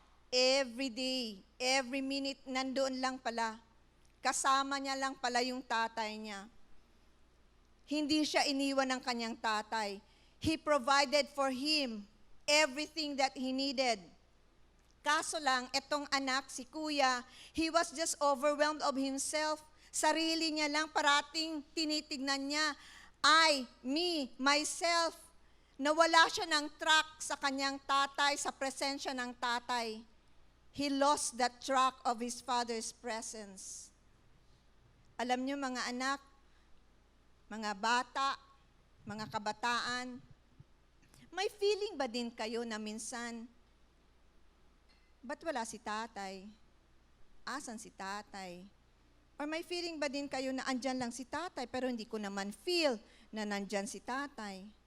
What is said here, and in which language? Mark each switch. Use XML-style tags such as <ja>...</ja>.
<en>Every day, every minute,</en> <tl>nandoon lang pala. Kasama niya lang pala yung tatay niya. Hindi siya iniwan ng kanyang tatay.</tl> <en>He provided for him everything that he needed.</en> <tl>Kaso lang, etong anak, si kuya,</tl> <en>he was just overwhelmed of himself.</en> <tl>Sarili niya lang, parating tinitignan niya,</tl> <en>I, me, myself.</en> <tl>Nawala siya ng track sa kanyang tatay, sa presensya ng tatay.</tl> <en>He lost that track of his father's presence.</en> <tl>Alam niyo mga anak, mga bata, mga kabataan, may feeling ba din kayo na minsan, ba't wala si tatay? Asan si tatay? Or may feeling ba din kayo na andyan lang si tatay pero hindi ko naman feel na nandyan si tatay?</tl>